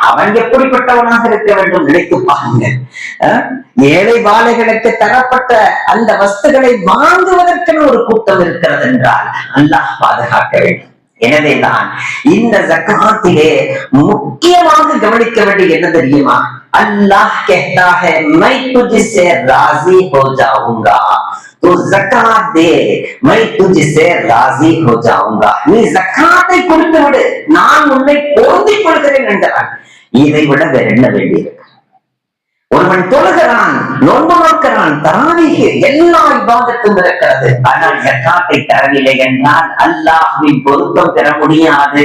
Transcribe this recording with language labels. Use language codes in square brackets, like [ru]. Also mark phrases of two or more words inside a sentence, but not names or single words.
[ta] அவன் எப்படிப்பட்டவனாக இருக்க வேண்டும் நினைத்து பாருங்க. ஏழை பாலைகளுக்கு தரப்பட்ட அந்த வஸ்துகளை வாங்குவதற்கென ஒரு கூட்டம் இருக்கிறது என்றால் அல்லாஹ் பாதுகாக்க வேண்டும். எனவேதான் இந்த ஜகாத்திலே முக்கியமாக கவனிக்க வேண்டிய என்ன தெரியுமா? [hi] अल्लाह कहता है मैं तुझसे राजी हो जाऊंगा, तो ज़कात दे, मैं तुझसे राजी हो जाऊंगा. [ta] நீ ஸகாத்தை கொடுத்து விடு, நான் உன்னை பொருந்திக் கொள்கிறேன் என்றான். இதை விட வேற என்ன வேண்டியிருக்கு? ஒருவன் தொழுகிறான், நோன்பு நோக்கிறான், தராவீஹ் எல்லா இபாதத்தும் இருக்கிறது. ஆனால் ஸகாத்தை தரவில்லை என்றால் அல்லாஹ்வின் பொருத்தம் பெற முடியாது.